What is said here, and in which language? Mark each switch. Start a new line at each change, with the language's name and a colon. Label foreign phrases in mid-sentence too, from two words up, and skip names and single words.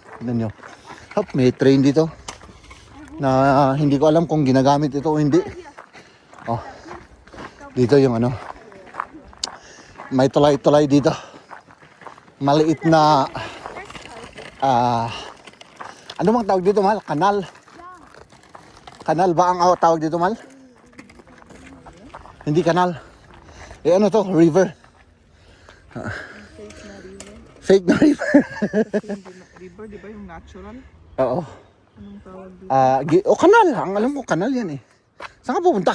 Filipino: Tignan nyo. Hop, may train dito. Na hindi ko alam kung ginagamit ito o hindi. Oh. Dito yung may tulay-tulay dito. Maliit na ano bang tawag dito, Mal? Kanal. Kanal ba ang tawag dito, Mal? Hindi kanal. Ano to? River. Fake na river. River, di ba yung natural? Oo. Anong tawag dito? Kanal. Ang alam mo, kanal yan eh. Saan ka pupunta?